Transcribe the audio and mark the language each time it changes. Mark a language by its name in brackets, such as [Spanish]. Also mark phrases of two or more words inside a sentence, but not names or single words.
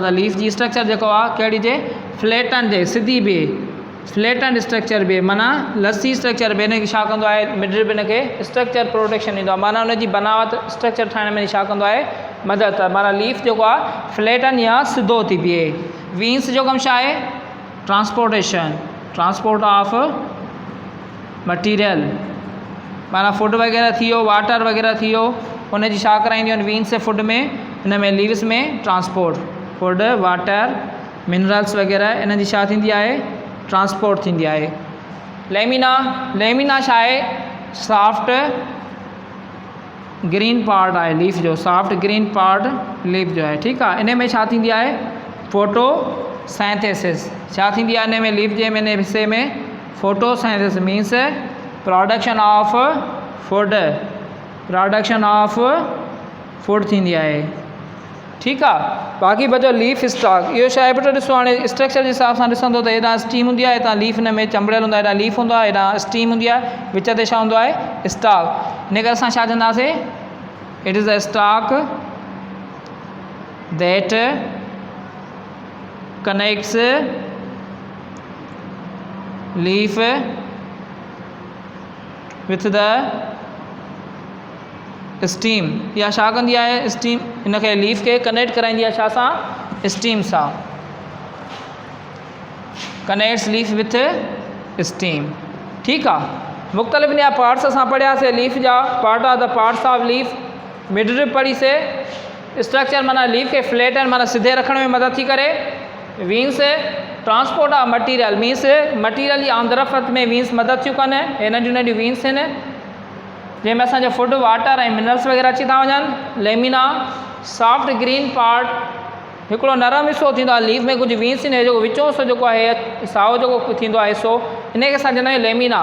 [Sindhi] त लीफ जी स्ट्रक्चर जेको आहे कहिड़ी जे, फ्लैटन जे, सिधी बि, [English] flatten structure [Sindhi] बि, माना लसी स्ट्रक्चर बि, हिनखे छा कंदो आहे मिडरिब, हिनखे [English] structure protection [Sindhi] ॾींदो आहे, माना हुनजी बनावट स्ट्रक्चर ठाहिण में छा कंदो आहे, मदद, माना लीफ जेको आहे फ्लैटन या सिधो थी बीहे। वीन्स जो कमु छा आहे? [English] transportation, transport of material, [Sindhi] माना फूड वग़ैरह थी वियो, वाटर वग़ैरह थी वियो, उन जी छा कराईंदियूं आहिनि [English] veins food [Sindhi] में, हिन में लीव्स में [English] transport, food water minerals [Sindhi] वग़ैरह इन जी छा थींदी आहे? ट्रांसपोर्ट थींदी आहे। लेमिना, लेमिना छा आहे? [English] soft green part आहे leaf जो, soft green part leaf [Sindhi] जो आहे, ठीकु आहे। इन में छा थींदी आहे? फोटोसाइंथेसिस, छा थींदी आहे इन में लीफ जे में हिस्से में? [English] photosynthesis means production of food, production of food, प्रोडक्शन ऑफ फूड [Sindhi] थींदी आहे, ठीकु आहे। बाक़ी बचो [English] leaf stalk, [Sindhi] इहो छा आहे पुटु ॾिसो, हाणे स्ट्रक्चर जे हिसाब सां ॾिसंदो त हेॾां स्टीम हूंदी आहे, हितां लीफ हिन में चंबड़ियल हूंदो आहे, हेॾां लीफ हूंदो आहे, हेॾां स्टीम हूंदी आहे, विच ते छा हूंदो आहे? स्टॉक। इन करे असां छा चवंदासीं? [English] it is a stalk that connects leaf with the stem, [Sindhi] या छा कंदी आहे? स्टीम इनखे लीफ खे कनेक्ट कराईंदी आहे छा सां? स्टीम सां, [English] connects leaf with stem, [Sindhi] ठीकु आहे। मुख़्तलिफ़ इन जा पार्ट्स असां पढ़ियासीं लीफ जा, [English] part of the parts of leaf, mid drip [Sindhi] पढ़ीसीं। स्ट्रक्चर माना लीफ खे [English] flat and [Sindhi] माना सिधे रखण में मदद थी करे। [English] veins transport of material means material [Sindhi] जी आमदरफ़त में वीन्स मदद थियूं कनि, हे नंढियूं नंढियूं वीन्स आहिनि जंहिंमें असांजो [English] food water [Sindhi] ऐं मिनरल्स वग़ैरह अची था वञनि। [English] lamina soft green part, [Sindhi] हिकिड़ो नरम हिसो थींदो आहे लीफ में, कुझु वीन्स आहिनि जेको विचों हिसो जेको आहे साओ जेको थींदो आहे हिसो, इनखे असां चवंदा आहियूं लेमिना।